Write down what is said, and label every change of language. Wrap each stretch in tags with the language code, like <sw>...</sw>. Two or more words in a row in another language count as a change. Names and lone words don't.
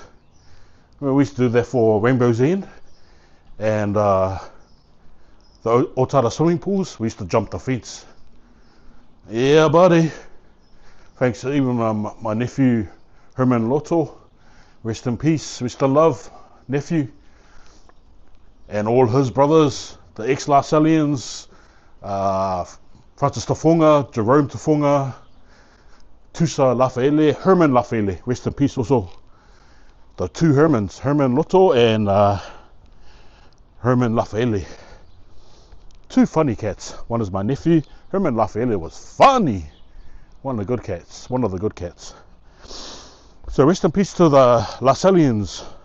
<en>Well, we used to do that for Rainbow's End and the Otara swimming pools. We used to jump the fence. Yeah, buddy. Thanks to even my nephew Herman Lotto. Rest in peace. We still love nephew and all his brothers, the ex-La Sallians, Francis Tafonga, Jerome Tafonga, Tusa Lafaele, Herman Lafaele, rest in peace also. The two Hermans, Herman Lotto and Herman Lafaele. Two funny cats. One is my nephew. Herman Lafaele was funny. One of the good cats. One of the good cats. So rest in peace to the La Sallians.</en>